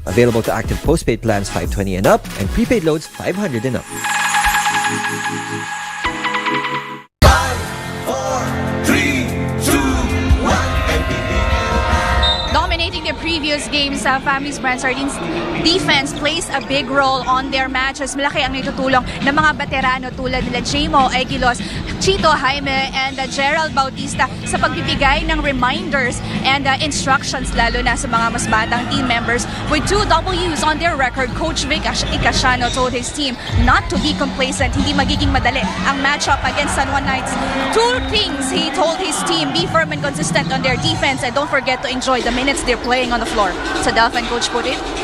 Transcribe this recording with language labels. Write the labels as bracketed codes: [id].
[en] Available to active postpaid plans 520 and up and prepaid loads 500 and up. 5, 4, 3, 2, 1, Dominating the previous games sa Family's Brand Sardines, defense plays a big role on their matches. [tl] Malaki ang naitutulong ng mga veterano tulad nila Jamo Egilos, Chito Jaime, and Gerald Bautista sa pagbibigay ng reminders and instructions lalo na sa mga mas batang team members. [en] With 2 W's on their record, Coach Vic Icasiano told his team not to be complacent. [tl] Hindi magiging madali ang matchup [en] against San Juan Knights. 2 things he told his team: be firm and consistent on their defense, and don't forget to enjoy the minutes they're playing on the floor. [tl] Sa Delphin, Coach Putin.